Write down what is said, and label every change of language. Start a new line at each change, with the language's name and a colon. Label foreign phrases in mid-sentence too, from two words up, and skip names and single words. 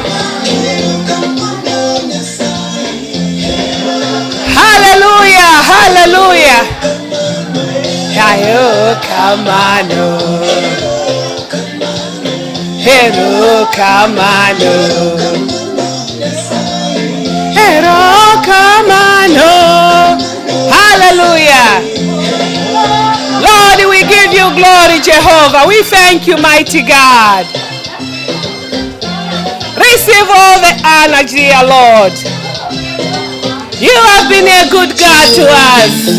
English: Hallelujah, hallelujah.
Luo (Kenya and Tanzania): Hayo kamano. Hero kamano. Hero kamano.
English: Hallelujah. Lord, we give you glory, Jehovah. We thank you, mighty God. Receive all the honor, dear Lord. You have been a good God to us.